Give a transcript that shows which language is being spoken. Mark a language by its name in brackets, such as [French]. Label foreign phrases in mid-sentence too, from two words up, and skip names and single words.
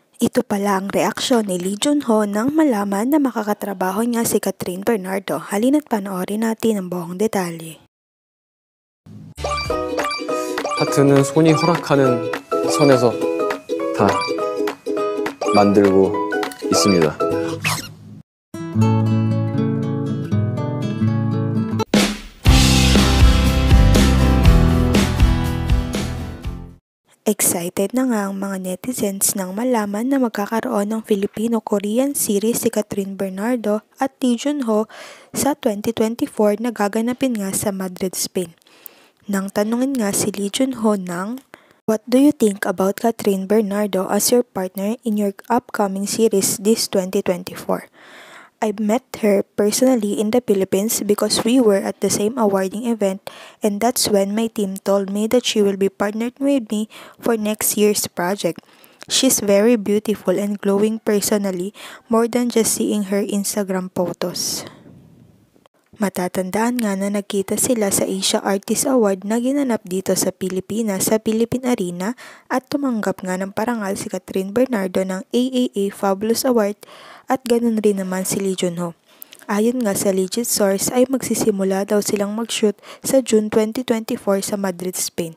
[Filipino] Ito pala ang reaksyon ni Lee Junho nang malaman na makakatrabaho niya si Kathryn Bernardo. Halina't panoorin natin ang buong detalye. [Korean] 파트는 손이 허락하는 선에서 다 만들고 있습니다. [Filipino] Excited na nga ang mga netizens nang malaman na magkakaroon ng [English] Filipino-Korean series [Filipino] si Kathryn Bernardo at Lee Junho sa 2024 na gaganapin nga sa Madrid, Spain. Nang tanungin nga si Lee Junho ng, [English] "What do you think about Kathryn Bernardo as your partner in your upcoming series this 2024? I met her personally in the Philippines because we were at the same awarding event, and that's when my team told me that she will be partnered with me for next year's project. She's very beautiful and glowing personally, more than just seeing her Instagram photos." [Filipino] Matatandaan nga na nagkita sila sa Asia Artist Award na ginanap dito sa Pilipinas sa Philippine Arena at tumanggap nga ng parangal si Kathryn Bernardo ng AAA Fabulous Award at ganun rin naman si Lee Junho. Ayon nga sa [English] legit source [Filipino] ay magsisimula daw silang mag-shoot sa June 2024 sa Madrid, Spain.